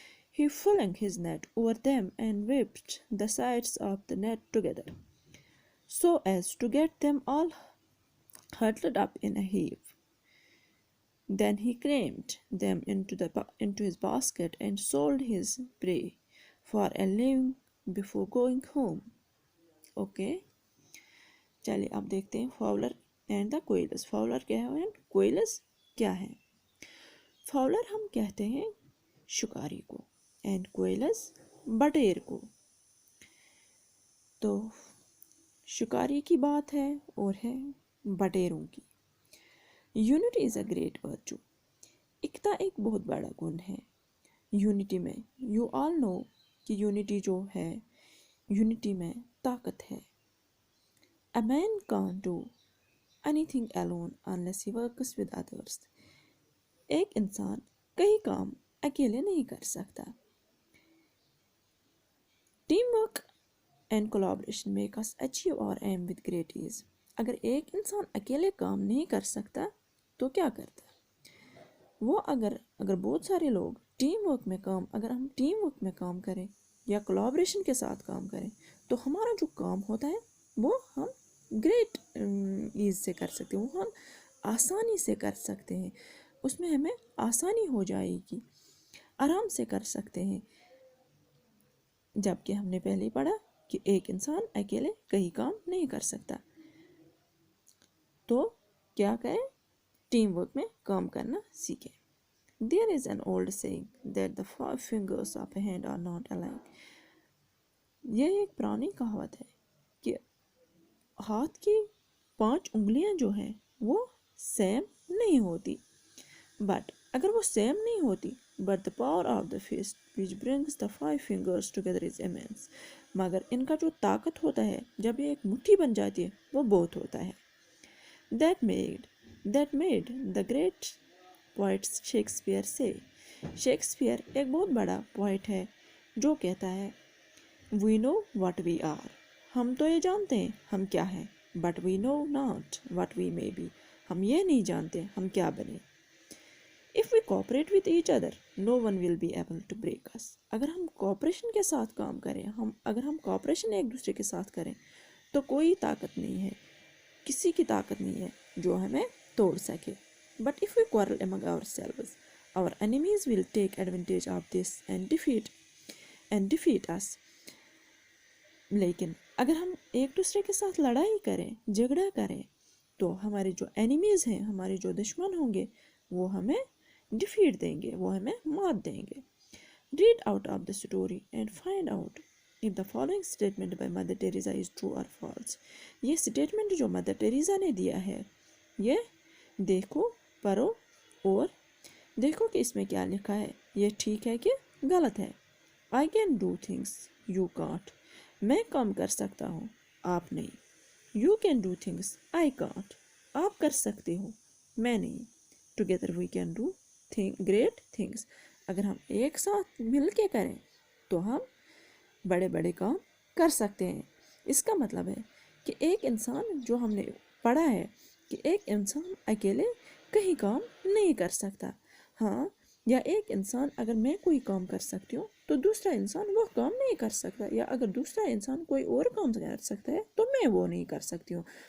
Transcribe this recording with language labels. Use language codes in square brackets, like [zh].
[en] He flung his net over them and whipped the sides of the net together, so as to get them all huddled up in a heap. Then he crammed them into his basket and sold his prey for a living before going home. [ur] Okay. چلیے اب دیکھتے ہیں فاؤلر and the کوئلس. فاؤلر کیا ہے and کوئلس کیا ہے؟ فاؤلر ہم کہتے ہیں شکاری کو اینڈ کوئلس بٹیر کو. تو شکاری کی بات ہے اور ہے بٹیروں کی. [en] Unity is a great virtue. [ur] اکتا ایک بہت بڑا گن ہے. یونٹی میں [en] you all know [ur] کہ یونٹی جو ہے یونٹی میں طاقت ہے. [en] A man can't do anything alone unless he works with others. [ur] ایک انسان کئی کام اکیلے نہیں کر سکتا. [en] Team work and collaboration make us achieve our aim with great ease. [ur] اگر ایک انسان اکیلے کام نہیں کر سکتا تو کیا کرتا؟ وہ اگر بہت سارے لوگ اگر ہم ٹیم ورک میں کام کریں یا کولیبریشن کے ساتھ کام کریں تو ہمارا جو کام ہوتا ہے وہ ہم گریٹ ایز سے کر سکتے ہیں. وہ ہم آسانی سے کر سکتے ہیں. اس میں ہمیں آسانی ہو جائے گی. آرام سے کر سکتے ہیں. جبکہ ہم نے پہلے ہی پڑھا کہ ایک انسان اکیلے کئی کام نہیں کر سکتا. تو کیا کریں؟ ٹیم ورک میں کام کرنا سیکھیں. [en] There is an old saying that the 5 fingers of a hand are not alike. [ur] یہ ایک پرانی کہاوت ہے کہ ہاتھ کی 5 انگلیاں جو ہیں وہ سیم نہیں ہوتی. بٹ اگر وہ سیم نہیں ہوتی [en] but the power of the fist which brings the 5 fingers together is immense. [ur] مگر ان کا جو طاقت ہوتا ہے جب یہ ایک مٹھی بن جاتی ہے وہ بہت ہوتا ہے. [en] That made the great poet Shakespeare say. [ur] Shakespeare ایک بہت بڑا پوائٹ ہے جو کہتا ہے [en] We know what we are. [ur] ہم تو یہ جانتے ہیں ہم کیا ہیں. [en] But we know not what we may be. [ur] ہم یہ نہیں جانتے ہم کیا بنے. [en] If we cooperate with each other, no one will be able to break us. [ur] اگر ہم کوپریشن کے ساتھ کام کریں اگر ہم کوپریشن ایک دوسرے کے ساتھ کریں تو کوئی طاقت نہیں ہے, کسی کی طاقت نہیں ہے جو ہمیں توڑ سکے. [en] But if we quarrel among ourselves, our enemies will take advantage of this and defeat us. [ur] لیکن اگر ہم ایک دوسرے کے ساتھ لڑائی کریں جھگڑا کریں تو ہمارے جو اینیمیز ہیں ہمارے جو دشمن ہوں گے وہ ہمیں ڈیفیٹ دیں گے, وہ ہمیں مات دیں گے. [en] Read out of the story and find out if the following statement by Mother Teresa is true or false. [ur] یہ سٹیٹمنٹ جو مدر ٹیریزا نے دیا ہے یہ دیکھو پڑھو اور دیکھو کہ اس میں کیا لکھا ہے, یہ ٹھیک ہے کہ غلط ہے. [en] I can do things you can't. [ur] میں کام کر سکتا ہوں آپ نہیں. [en] You can do things I can't. [ur] آپ کر سکتے ہو میں نہیں. [en] Together we can do great things. [ur] اگر ہم ایک ساتھ مل کے کریں تو ہم بڑے بڑے کام کر سکتے ہیں. اس کا مطلب ہے کہ ایک انسان، جو ہم نے پڑھا ہے کہ ایک انسان اکیلے کہیں کام نہیں کر سکتا. ہاں، یا ایک انسان اگر میں کوئی کام کر سکتی ہوں تو دوسرا انسان وہ کام نہیں کر سکتا، یا اگر دوسرا انسان کوئی اور کام کر سکتا ہے تو میں وہ نہیں کر سکتی ہوں.